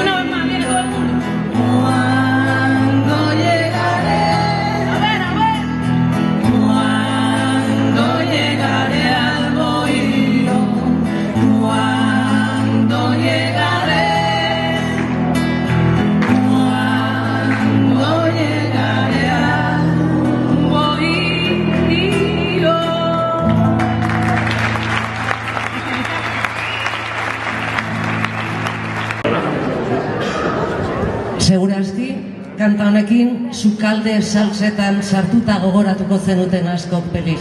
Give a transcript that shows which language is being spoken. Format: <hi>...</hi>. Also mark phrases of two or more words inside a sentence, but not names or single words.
<es>Una vez más, viene todo el mundo. Cuando llegaré, a ver, cuando llegaré al bohío, cuando llegaré, cuando llegaré al bohío.</es> <eu>Segurazki, kanta honekin, sukalde salsetan sartuta gogoratuko zenuten askok Pelix.</eu>